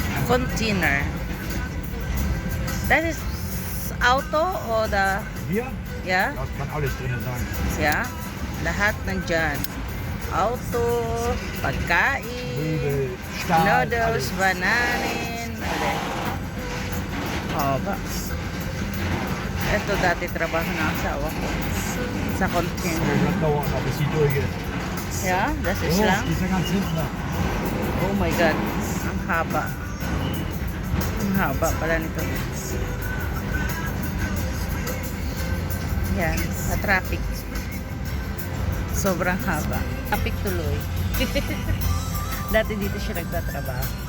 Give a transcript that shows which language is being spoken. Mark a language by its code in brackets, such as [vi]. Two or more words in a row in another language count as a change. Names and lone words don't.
[en] container. That is auto or the... [de] Hier, Yeah? da kann alles drin sein. Yeah? [tl] Lahat nandyan. Auto, pagkain, [de] Möbel, Stahl, noodles, alles. [tl] bananin. Haba. Ito dati trabaho ng asawa ko. Sa So, container. [de] das dauert noch, bis die durch ist. Yeah? Das ist Oh, [tl] lang. [de] die ist ja ganz hinten da. [en] Oh my God. [tl] Ang haba. Ang haba pala nito. Yan. Sa traffic. Sobrang haba. Traffic tuloy. Dati dito siya nagtatrabaho.